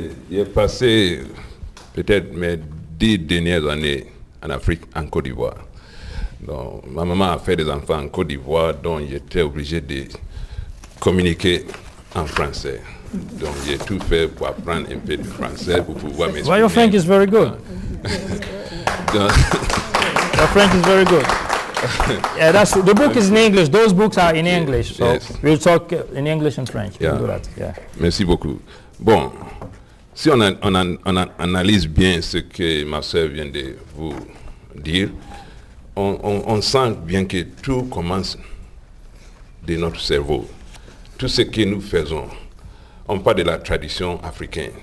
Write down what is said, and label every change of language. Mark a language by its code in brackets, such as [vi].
[fr] J'ai passé peut-être mes 10 dernières années en Afrique, en Côte d'Ivoire. Donc, ma maman a fait des enfants en Côte d'Ivoire, donc j'étais obligé de communiquer en français. Donc j'ai tout fait pour apprendre un peu de français pour pouvoir m'exprimer. [en] Well, your French is very good. Your French is very good. Yeah, that's the book is in English. Those books are in English. So we'll talk in English and French. Yeah. We'll do that. Yeah. [fr] Merci beaucoup. Bon, si on analyse bien ce que ma soeur vient de vous dire, on sent bien que tout commence de notre cerveau. Tout ce que nous faisons, on parle de la tradition africaine.